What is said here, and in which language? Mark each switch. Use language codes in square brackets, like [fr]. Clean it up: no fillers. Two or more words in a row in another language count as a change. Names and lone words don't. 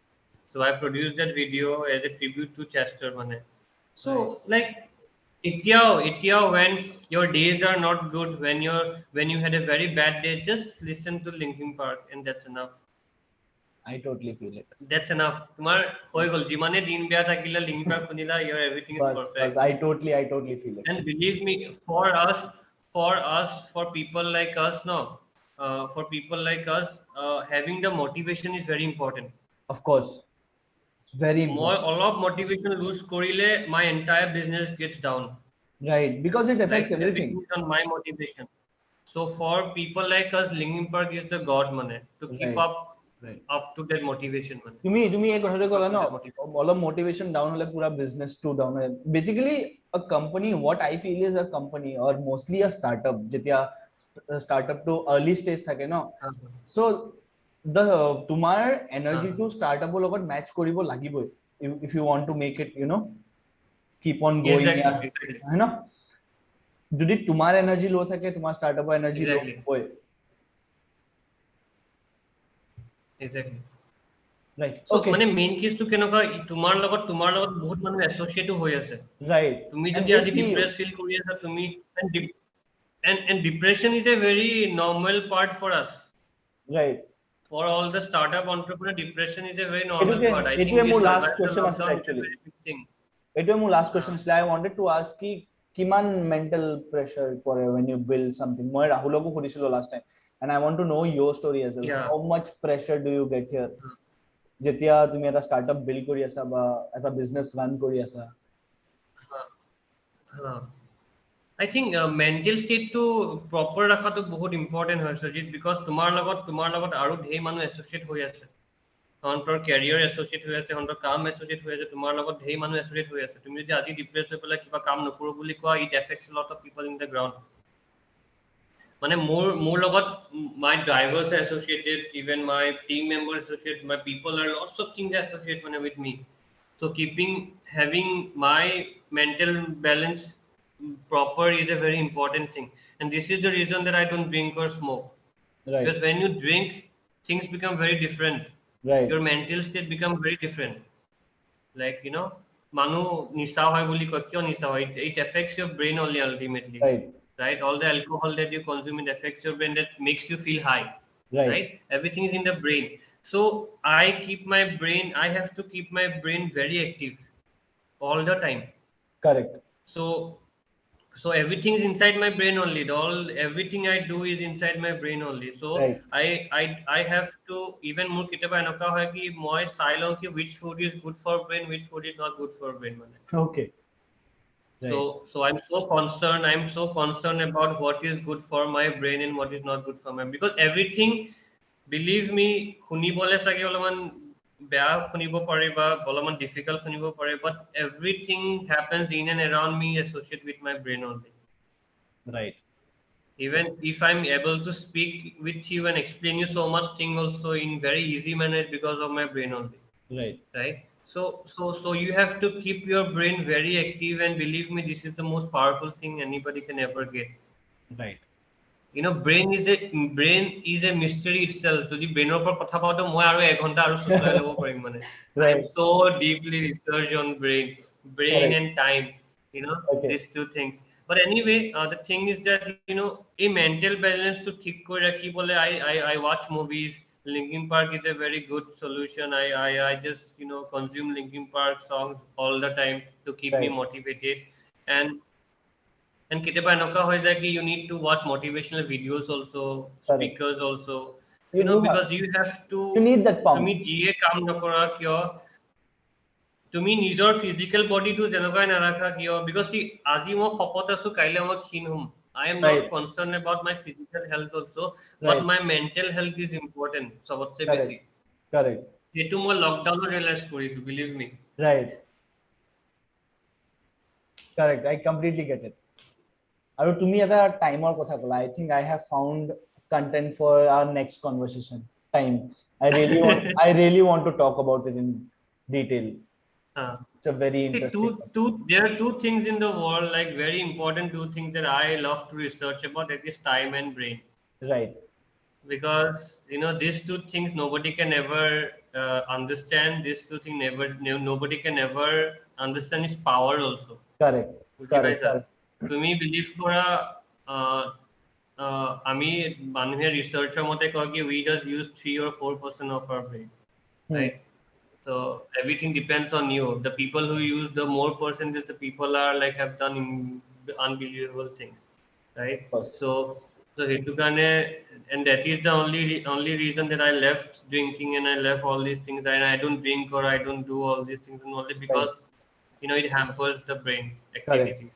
[en] So I produced that video as a tribute to Chester mane. So like Itya, when your days are not good, when you had a very bad day, just listen to Linkin Park and that's enough. I totally feel it. That's enough. [as] তোমাৰ হৈ গ'ল যিমানে দিন বেয়া থাকিলে Linkin Park শুনিলা, [en] your everything is Bas, perfect. I totally feel it. And believe me, for people like us, no, for people like us, having the motivation is very important. Of course, it's very More important. অলপ motivation lose কৰিলে my entire business gets down. Right, because it affects Like everything. everything is on my motivation. So for people like us, Linkin Park is the god money to keep Right, up right. up to that motivation money. [as] তুমি এই কথাটো [en] Up [as] ক'লা [en] to [as] ন, [en] that motivation. অলপ motivation down [as] হলে পুরা বিজনেস টু ডাউন হয় [en] basically a company what I feel is a company or mostly a startup [as] যেতিয়া স্টার্টআপ টু [en] early stage [as] থাকে ন [en] সো the [as] তোমাৰ এনার্জি টু স্টার্টআপৰ লগত ম্যাচ কৰিব লাগিবই [en] if you want to make it keep on going Exactly. [as] হয় ন যদি তোমাৰ এনার্জি লো থাকে তোমাৰ স্টার্টআপৰ এনার্জি লো [en] Exactly. [as] হয় [en] Exactly. right So okay [as] মানে মেইন কেছটো কেনেকুৱা তোমাৰ লগত বহুত মানুহ এছ'চিয়েটো হৈ আছে [en] right [as] তুমি [en] and [as] যদি [en] they [as] আজি [en] see you [as] ডিপ্ৰেছ ফিল কৰি আছা তুমি [en] and depression is a very normal part for us. right For all the startup entrepreneur, depression is a very normal part. I think [as] এটোৱে [en] we [as] মোৰ লাষ্ট [en] survived the [as] কোৱেশ্চন আছিল [en] lockdown with a একচুয়ালি very big thing. [as] এটোৱে মোৰ লাষ্ট [en] Uh, [as] কোৱেশ্চন আছিল [en] I wanted to ask [as] কি কিমান [en] mental pressure পৰে when you build something [as] মই ৰাহুলকো সুধিছিলো [en] last time and I want to know your story as well yeah. how much pressure do you get here [as] যেতিয়া তুমি এটা স্টার্টআপ বিল্ড কৰি আছা [en] বা এটা বিজনেস ৰান কৰি আছা [as] Uh, I think [en] mental state [as] to proper ৰাখাটো বহুত important হয় সজিত because তোমাৰ লগত আৰু ধেৰ মানুহ এছ'চিয়েট হৈ আছে সিহঁতৰ কেৰিয়াৰ এছ'চিয়েট হৈ আছে সিহঁতৰ কাম এছ'চিয়েট হৈ আছে তোমাৰ লগত ধেৰ মানুহ এছ'চিয়েট হৈ আছে তুমি যদি আজি ডিপ্ৰেছ হৈ পেলাই কিবা কাম নকৰো বুলি কোৱা [en] it affects lot of people in the ground [as] মানে মোৰ লগত [en] my drivers are associated even my team members associated my people are lots of things associated with me so having my mental balance proper is a very important thing and this is the reason that I don't drink or smoke right because when you drink things become very different right your mental state become very different like [as] মানুহ নিচা হয় বুলি কয় কিয় নিচা হয় [en] it affects your brain only ultimately right right all the alcohol that you consume it affects your brain that makes you feel high right right everything is in the brain so I have to keep my brain very active all the time correct so everything is inside my brain only everything I do is inside my brain only so right I have to even more [as] কেতিয়াবা এনেকুৱা হয় কি মই চাই লওঁ কি [en] which food is good for brain which food is not good for brain মানে okay right so I'm so concerned about what is good for my brain and what is not good for my because everything believe me [as] শুনিবলে চাগে অলপমান বেয়া শুনিব পাৰে বা অলপমান [en] difficult [as] শুনিব পাৰে [en] but everything happens in and around me associated with my brain only right even if I'm able to speak with you and explain you so much thing also in very easy manner because of my brain only right right so you have to keep your brain very active and believe me this is the most powerful thing anybody can ever get right brain is a mystery itself [as] যদি ব্ৰেইনৰ ওপৰত কথা পাতো মই আৰু 1 ঘণ্টা আৰু চুচৰাই ল'ব পাৰিম মানে [en] I am right so deeply research on brain correct and time okay these two things but anyway the thing is that a mental balance to [as] ঠিক কৰি ৰাখিবলে [en] I watch movies Linkin Park is a very good solution I just consume Linkin Park songs all the time to keep me right motivated and [as] কেতিয়াবা এনেকুৱা হৈ যায় কি [en] you need to watch motivational videos also correct speakers also you have because you have to you need that pump [as] তুমি যিয়ে কাম নকৰা কিয় তুমি নিজৰ ফিজিক্যাল বডিটো যেনেকুৱাই নাৰাখা কিয় বিকজ আজি মই শকত আছো কাইলৈ মই ক্ষীণ হ'ম [en] I am not right concerned about my physical health also but right my mental health is important [as] সবতছে বেছি [en] correct correct [as] সেইটো মই লকডাউনত ৰিয়েলাইজ কৰিছো [en] believe me right correct I completely get it [as] আৰু তুমি এটা টাইমৰ কথা ক'লা [en] I think I have found content for our next conversation time I really want to talk about it in detail it's a very See, interesting there are two things in the world, like very important two things that I love to research about. That is time and brain, right because these two things nobody can ever understand. These two things nobody can ever understand its power also. Correct. Correct. [as] তুমি বিলিভ কৰা আমি মানুহে ৰিচাৰ্চৰ মতে কয় কি [en] we just use 3 or 4% of our brain, right? So everything depends on you. The people who use the more percentage, the people are like have done unbelievable things, right? So [as] হেতু কাৰণে, [en] and that is the only reason that I left drinking and I left all these things, and I don't drink or I don't do all these things, and only because it hampers the brain activities.